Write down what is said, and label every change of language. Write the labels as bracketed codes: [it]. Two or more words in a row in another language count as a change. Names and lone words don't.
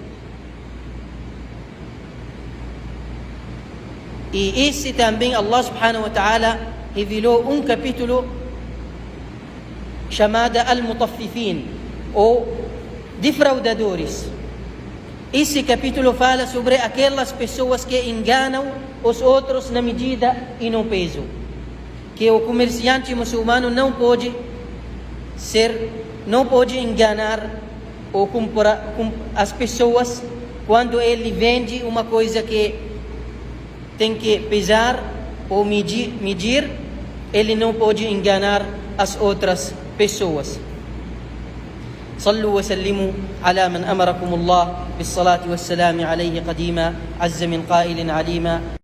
[pt] E esse também [ar] الله سبحانه وتعالى [pt] revelou um capítulo chamado Al-Mutaffifin, ou defraudadores. Esse capítulo fala sobre aquelas pessoas que enganam os outros na medida e no peso, que o comerciante muçulmano não pode enganar ou comprar as pessoas quando ele vende uma coisa que tem que pesar ou medir, ele não pode enganar as outras pessoas. [ar] صلوا وسلموا على من أمركم الله بالصلاة والسلام عليه قديما عز من قائل عليما